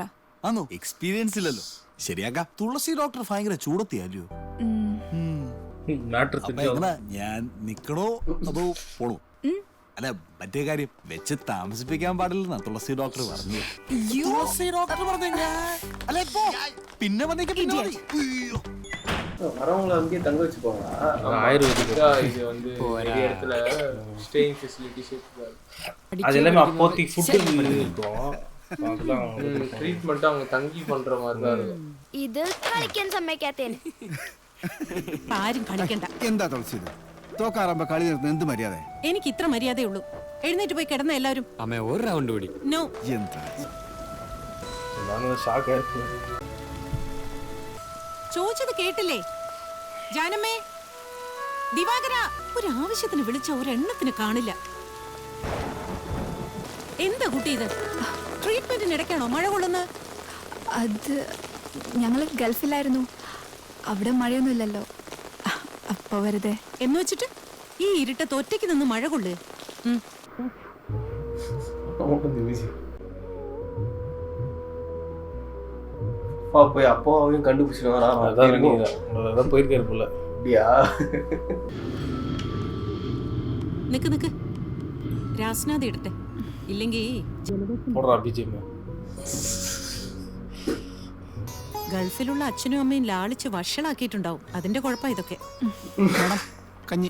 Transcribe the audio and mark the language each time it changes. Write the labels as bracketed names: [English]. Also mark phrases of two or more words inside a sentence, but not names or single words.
[Malayalam] ആണോ? എക്സ്പീരിയൻസ് ഇല്ലല്ലോ. ശരിയാക്കാം. തുളസി ഡോക്ടർ ഭയങ്കര ചൂടത്തിയല്ലോ. ഞാൻ നിക്കണോ അതോ പോണോ? അല്ല, മറ്റേ കാര്യം വെച്ച് താമസിപ്പിക്കാൻ പാടില്ലെന്നാ തുളസി ഡോക്ടർ പറഞ്ഞു. തുളസി ഡോക്ടർ പറഞ്ഞു. പിന്നെ [Tamil] வரவங்களை அங்கேயே தங்க வச்சுப்பாங்களா? ஆயுர்வேதிக் இது வந்து நிறைய இடத்துல [English] staying facilities [Tamil] அது எல்லாமே அப்போதைக்கு ஃபுட்டு இருக்கும். அதெல்லாம் ட்ரீட்மெண்ட் அவங்க தங்கி பண்ற மாதிரி தான் இருக்கும். [Malayalam] ഇത് കളിക്കാൻ സമ്മതിക്കാത്തേന് ആരും കളിക്കണ്ട. എന്താ തുളസി ഇത്? തോക്കാറാകുമ്പോ കളി നിർത്തുന്ന എന്ത് മര്യാദ? എനിക്ക് ഇത്ര മര്യാദയേ ഉള്ളൂ. എഴുന്നേറ്റ് പോയി കിടന്ന എല്ലാവരും. അമ്മ ഒരു റൗണ്ട് കൂടി. നോ. എന്താ ചോദിച്ചത് കേട്ടില്ലേ? ജാനമ്മേ, ദിവാകര, ഒരു ആവശ്യത്തിന് വിളിച്ച ഒരെണ്ണത്തിന് കാണില്ല. എന്താ കുട്ടി ഇത്? ട്രീറ്റ്മെന്റിനിടയ്ക്കാണോ മഴ കൊള്ളുന്നത്? അത് ഞങ്ങൾ ഗൾഫിലായിരുന്നു, അവിടെ മഴയൊന്നുമില്ലല്ലോ, അപ്പൊ വെറുതെ. എന്ന് വെച്ചിട്ട് ഈ ഇരുട്ടത്ത് ഒറ്റയ്ക്ക് നിന്ന് മഴ കൊള്ളു. [Tamil] போய் அப்பாவையும் கண்டுபிடிச்சிட்டு போயிருக்காரு போல. அப்படியா? [Malayalam] നിക്ക് നിക്ക്, രാസ്നാഥ് ഇടട്ടെ, ഇല്ലെങ്കിൽ ഗൾഫിലുള്ള അച്ഛനും അമ്മയും ലാളിച്ച് വഷളാക്കിയിട്ടുണ്ടാവും. അതിന്റെ കുഴപ്പം ഇതൊക്കെ. കഞ്ഞി